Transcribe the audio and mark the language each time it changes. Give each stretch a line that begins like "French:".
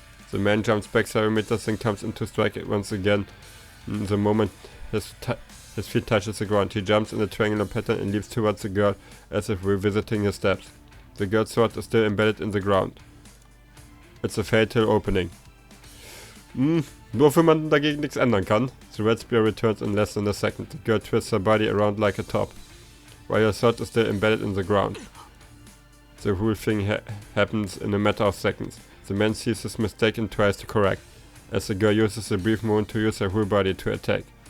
English: The man jumps back several meters and comes into strike once again. The moment his feet touches the ground, he jumps in a triangular pattern and leaps towards the girl as if revisiting his steps. The girl's sword is still embedded in the ground. It's a fatal opening.
German: Nur wenn man dagegen nichts ändern kann.
English: The red spear returns in less than a second. The girl twists her body around like a top, while her sword is still embedded in the ground. The whole thing happens in a matter of seconds. The man sees his mistake and tries to correct, as the girl uses a brief moment to use her whole body to attack.